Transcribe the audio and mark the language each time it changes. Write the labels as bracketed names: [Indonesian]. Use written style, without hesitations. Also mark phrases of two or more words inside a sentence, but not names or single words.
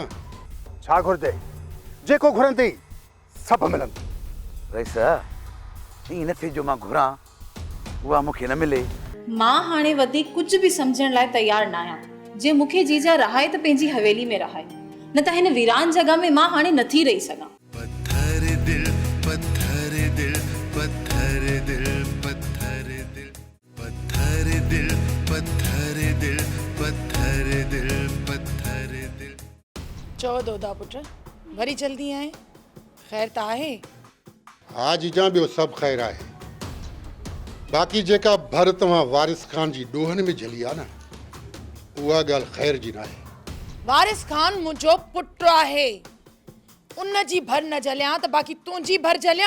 [Sindhi] छा घुरिजे? जेको घुरंदी सभु मिलंदो। रईस ईअं न थिए जो मां घुरां उहा मूंखे न मिले। मां हाणे वधीक कुझु बि सम्झण लाइ तयारु न आहियां। जे मूंखे जीजा रहाए त पंहिंजी हवेली में रहाए, न त हिन वीरान जॻह में मां हाणे नथी रही सघां। पत्थर दिल, पत्थर दिल, पत्थर दिल, पत्थर दिल, पत्थर दिल, पत्थर दिल, पत्थर दिल, पत्थर दिल। चओ दोदा पुट, वरी जल्दी आए? ख़ैर त आहे? हा जीजा, ॿियो सभु ख़ैर आहे। बाक़ी जेका भर तव्हां वारिस खान जी ॾोहनि में झली आहे न, उहा ॻाल्हि ख़ैर जी न आहे। वारिस खान मुंहिंजो पुटु आहे, उन जी भर न झलियां त बाक़ी तुंहिंजी भर झलियां।